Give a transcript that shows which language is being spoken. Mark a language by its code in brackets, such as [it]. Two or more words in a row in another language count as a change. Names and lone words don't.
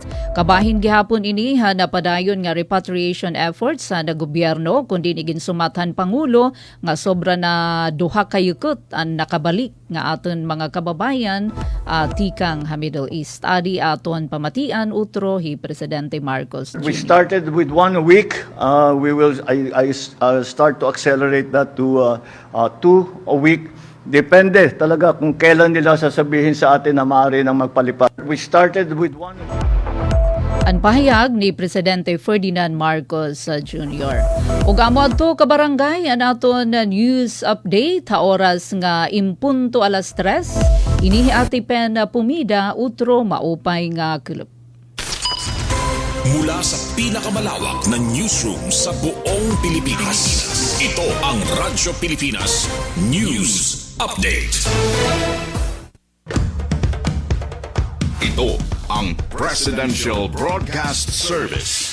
[war] Kabahin gihapon ini ha napadayon nga [en] repatriation efforts [war] sa gobyerno kundi ginsumatan Pangulo nga sobra na 2 ka yukot ang nakabalik nga aton mga kababayan tikang ha Middle East. Adi aton pamatian utro hi Presidente Marcos Jr. [en] We started with 1 a week. I start to accelerate that to 2 a week. [tl] Depende talaga kung kailan nila sasabihin sa atin na maaari nang magpalipat. [en] We started with 1 a week. [tl] Ang pahayag ni Presidente Ferdinand Marcos Jr. [war] Ug amo adto ka barangay ang aton news update ha oras nga impunto alas 3. Inihi Ate Pen Pumida utro maupay nga kulop. [tl] Mula sa pinakamalawak na newsroom sa buong Pilipinas. Ito ang Radyo Pilipinas News Update. Ito ang Presidential Broadcast Service.